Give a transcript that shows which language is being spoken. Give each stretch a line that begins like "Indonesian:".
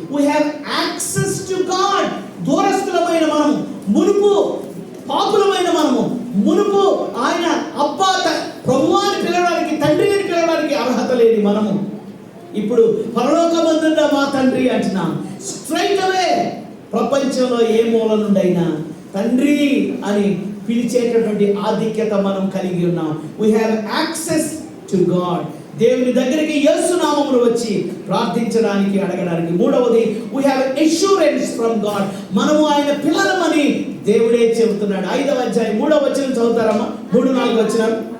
English: We have access to God.
Telugu: దూరస్తులమైన మనము, మునుపు పాపులమైన మనము, మునుపు ఆయన అబ్బా ప్రభువాని పిలవడానికి, తండ్రిని పిలవడానికి అర్హత లేని మనము ఇప్పుడు పరలోకమందున్న మా తండ్రి అంటున్నాం. స్ట్రైట్ అవే ప్రపంచంలో ఏ మూల నుండైనా తండ్రి అని పిలిచేటటువంటి ఆధిక్యత మనం కలిగి ఉన్నాం.
English: We have access to God.
Telugu: దేవుని దగ్గరికి యేసు నామములో వచ్చి ప్రార్థించడానికి, అడగడానికి.
English: 3వది we have assurance from God.
Telugu: మనము ఆయన పిల్లలమని దేవుడే చెబుతున్నాడు. 5వ అధ్యాయం 3వ వచనం చదువుతారమ్మా. 3-4 వచనాలు.